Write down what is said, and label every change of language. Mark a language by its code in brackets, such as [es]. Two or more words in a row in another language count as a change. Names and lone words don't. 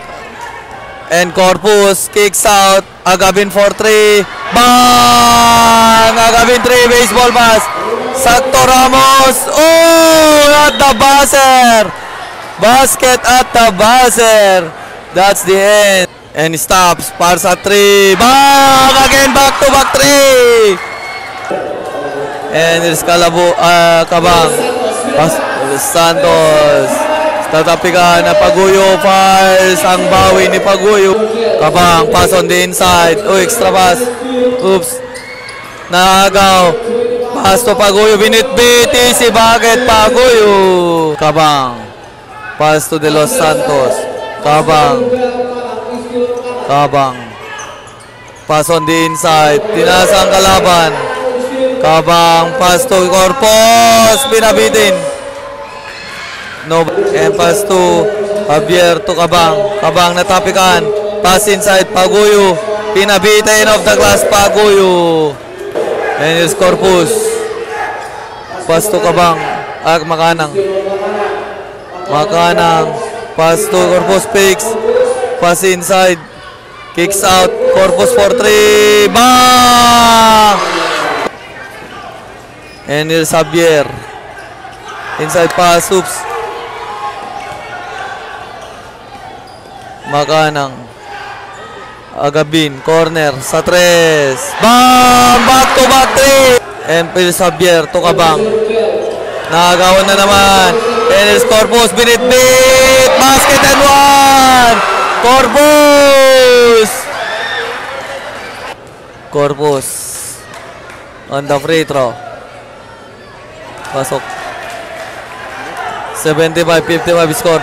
[en] And Corpus kicks out. Agabin for three. Bang! Agabin three. Baseball pass. Sakto Ramos. Oh! At the buzzer. Basket at the buzzer. That's the end. And he stops. [tl] Para sa 3. Bang! [en] Again, back-to-back 3. And here's Kabang. [tl] Santos. Tatapikan na Paguyo. Fires ang bawi ni Paguyo. Kabang. [en] Pass on the inside. Oh, extra pass. Oops. Naagaw. Pass to Paguyo. [tl] Binitbiti si Bakit Paguyo. Kabang. [en] Pass to De Los Santos. Kabang. Pass on the inside. [tl] Tinasa ang kalaban. Kabang. [en] Pass to Corpus. Pinabitin. No. And pass to Javier to Kabang. [tl] Kabang natapikan. [en] Pass inside. Paguyo. Pinabitin of the glass. Paguyo. And here's Corpus. Pass to Kabang. [tl] Makanang. [en] Pass to Corpus. Picks. Pass inside. Kicks out. Corpus for 3. Bang! And here's Javier. Inside pass. Oops. [tl] Makanang. [en] Agabin. Corner. Sa 3. Bang! Back to back 3. And here's Javier to Kabang. [tl] Nakagawan na naman. [en] And here's Corpus. Binit-bit. Basket and 1. Corpus. On the free throw. Pasok. 75-55 score.